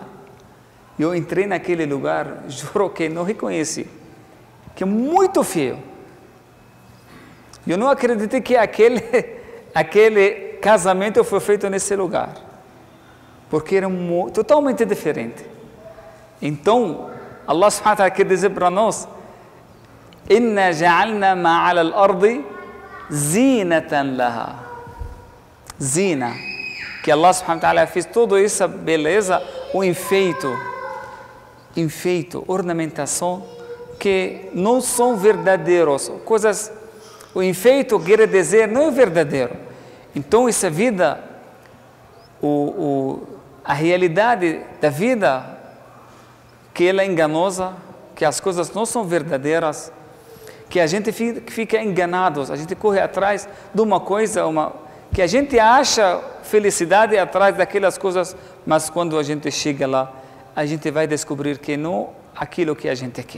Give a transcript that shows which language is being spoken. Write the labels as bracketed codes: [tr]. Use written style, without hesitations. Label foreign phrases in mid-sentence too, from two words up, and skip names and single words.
[pt] Eu entrei naquele lugar, juro que não reconheci, que é muito feio. Eu não acreditei que aquele casamento foi feito nesse lugar, porque era totalmente diferente. Então, [ar] الله سبحانه وتعالى [pt] quer dizer para nós: [ar] إنا جعلنا ما على الأرض زينة لها. [pt] Zina, que [ar] الله سبحانه وتعالى [pt] fez toda essa beleza, o enfeito, ornamentação, que não são verdadeiros, coisas, o enfeito quer dizer não é verdadeiro. Então essa vida, a realidade da vida, que ela é enganosa, que as coisas não são verdadeiras, que a gente fica enganado, a gente corre atrás de uma coisa, que a gente acha felicidade atrás daquelas coisas, mas quando a gente chega lá, a gente vai descobrir que não aquilo que a gente quer.